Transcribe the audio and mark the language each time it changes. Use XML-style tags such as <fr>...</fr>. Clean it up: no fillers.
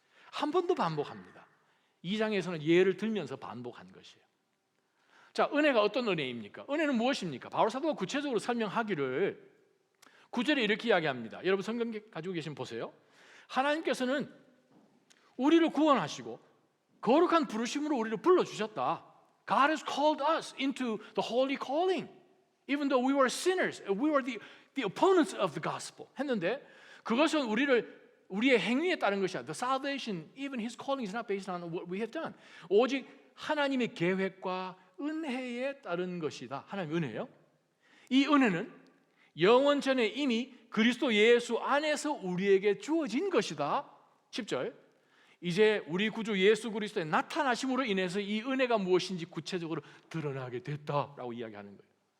<ko>한 번 더 반복합니다. 2장에서는 예를 들면서 반복한 것이에요. 자, 은혜가 어떤 은혜입니까? 은혜는 무엇입니까? 바울 사도가 구체적으로 설명하기를 9절에 이렇게 이야기합니다. 여러분 성경 가지고 계시면 보세요. 하나님께서는 우리를 구원하시고 거룩한 부르심으로 우리를 불러주셨다.</ko> <en>God has called us into the holy calling. Even though we were sinners, we were the opponents of the gospel.</en> <ko>했는데 그것은 우리의 행위에 따른 것이 아니라</ko> <en>The salvation, even His calling is not based on what we have done.</en> <ko>오직 하나님의 계획과 은혜에 따른 것이다. 하나님의 은혜예요. 이 은혜는 영원 전에 이미 그리스도 예수 안에서 우리에게 주어진 것이다. 10절. 이제 우리 구주 예수 그리스도의 나타나심으로 인해서 이 은혜가 무엇인지 구체적으로 드러나게 됐다라고 이야기하는 거예요.</ko>